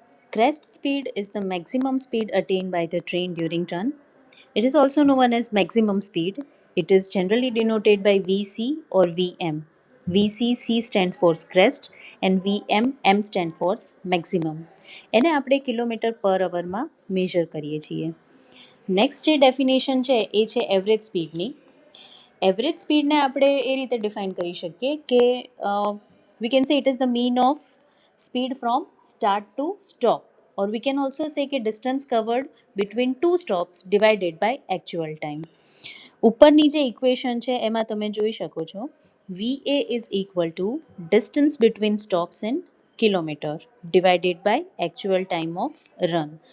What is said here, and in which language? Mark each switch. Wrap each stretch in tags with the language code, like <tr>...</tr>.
<en>Crest speed is the maximum speed attained by the train during run. It is also known as maximum speed. It is generally denoted by VC or VM. VC stands for crest and VM stands for maximum.</en> <gu>એને આપણે kilometre પર અવરમાં major કરીએ છીએ. Next જે definition છે એ છે average સ્પીડની. Average સ્પીડને આપણે એ રીતે ડિફાઇન કરી શકીએ કે</gu> <en>we can say it is the mean of speed from start to stop, or we can also say કે distance covered between two stops divided by actual time.</en> <gu>ઉપરની જે ઇક્વેશન છે એમાં તમે જોઈ શકો છો</gu> <en>VA is equal to distance between stops in kilometer divided by actual time of run.</en>